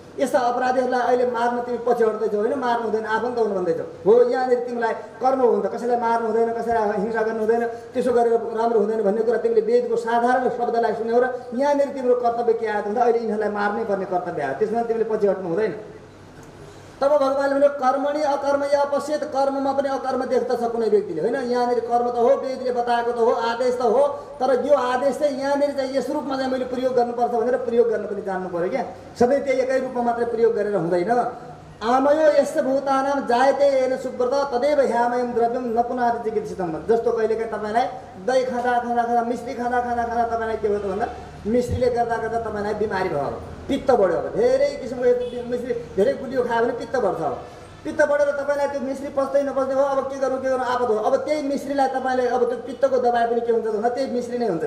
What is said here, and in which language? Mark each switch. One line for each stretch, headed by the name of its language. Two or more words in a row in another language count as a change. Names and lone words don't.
Nepali: यस्ता अपराधीहरूलाई अहिले मार्न तिमी पछि हट्दैछौ होइन, मार्नु हुँदैन, आफन्त हुनु भन्दैछौ हो। यहाँनिर तिमीलाई कर्म हुन्छ, कसैलाई मार्नु हुँदैन, कसैलाई हिंसा गर्नु हुँदैन, त्यसो गरेर राम्रो हुँदैन भन्ने कुरा तिमीले वेदको साधारण शब्दलाई सुन्यौ र यहाँनिर तिम्रो कर्तव्य के आएको हुन्छ, अहिले यिनीहरूलाई मार्नै पर्ने कर्तव्य आयो, त्यसमा तिमीले पछि हट्नु हुँदैन। तब भगवान्ले भन्यो
Sanskrit: कर्मणि अकर्म या अपश्यत,
Nepali: कर्ममा पनि अकर्म देख्दछ कुनै व्यक्तिले होइन। यहाँनिर कर्म त हो, वेदले बताएको त हो, आदेश त हो, तर यो आदेश चाहिँ यहाँनिर चाहिँ यस रूपमा चाहिँ मैले प्रयोग गर्नुपर्छ भनेर प्रयोग गर्न पनि जान्नु पर्यो क्या। सधैँ त्यही एकै रूपमा मात्रै प्रयोग गरेर हुँदैन।
Sanskrit: आमयो यस्य भूतानाम जायते येन सुब्रत तदेव ह्यामयम द्रव्यम न पुनः चिकित्सितम।
Nepali: जस्तो कहिलेकाहीँ तपाईँलाई दही खाँदा खाँदा खाँदा मिश्री खाँदा खाँदा खाँदा तपाईँलाई के भयो त भन्दा मिश्रीले गर्दा गर्दा तपाईँलाई बिमारी भयो, पित्त बढ्यो, अब धेरै किसिमको मिश्री धेरै गुलियो खायो भने पित्त बढ्छ। अब पित्त बढेर तपाईँलाई त्यो मिश्री पच्दै नपच्दै हो, अब के गर्नु आपत हो। अब त्यही मिश्रीलाई तपाईँले अब त्यो पित्तको दबाई पनि के हुन्छ भन्दा त्यही मिश्री नै हुन्छ।